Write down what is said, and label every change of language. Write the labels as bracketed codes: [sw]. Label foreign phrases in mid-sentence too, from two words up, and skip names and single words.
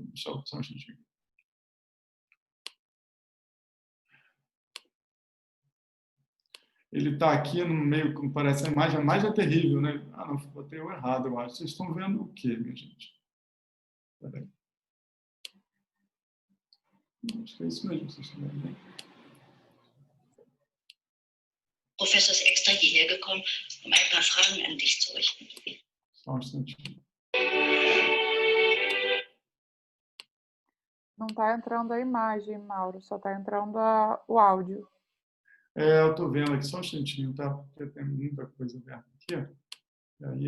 [pt] Deixa eu só um instantinho. Ele está aqui no meio, como parece, a imagem é terrível, né? Não, botei o errado, eu acho. Vocês estão vendo o quê, minha gente? Peraí. Acho que é isso mesmo que vocês estão vendo, né? [de] Professor ist extra hierher gekommen, um ein paar Fragen an dich zu richten. [pt] Só um instantinho. Não está entrando a imagem, Mauro, só está entrando o áudio. Eu estou vendo aqui, só um instantinho, tá? Porque tem muita coisa aberta aqui. E aí...